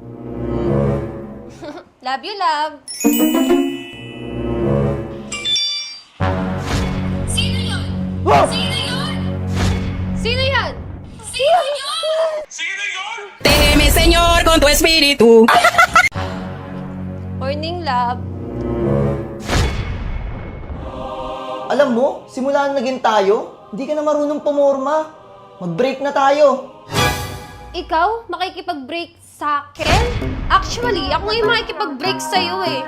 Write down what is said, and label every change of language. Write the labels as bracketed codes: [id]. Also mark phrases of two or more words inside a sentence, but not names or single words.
[en] Love you, love. [tl] Sino yun? Wow! Sino yun? [es] Déjeme, Señor, con tu espíritu. [en] Morning, love. [tl] Alam mo, simula na naging tayo, hindi ka na marunong pumorma. Mag-break na tayo. Ikaw, makikipag-break sa akin? Actually, ako ngayon makikipag-break sa'yo eh.